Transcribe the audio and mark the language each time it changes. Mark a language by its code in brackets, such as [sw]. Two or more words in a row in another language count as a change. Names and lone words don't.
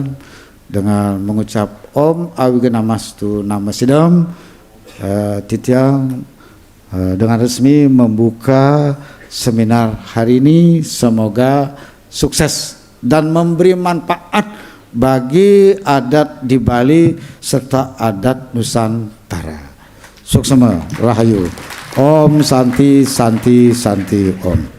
[id] Dengan mengucap [sa] Om Awiganamastu Namasidam, [id] Titiang dengan resmi membuka seminar hari ini. Semoga sukses dan memberi manfaat bagi adat di Bali serta adat Nusantara. [ban] Suksema Rahayu. [sa] Om Santi Santi Santi Om.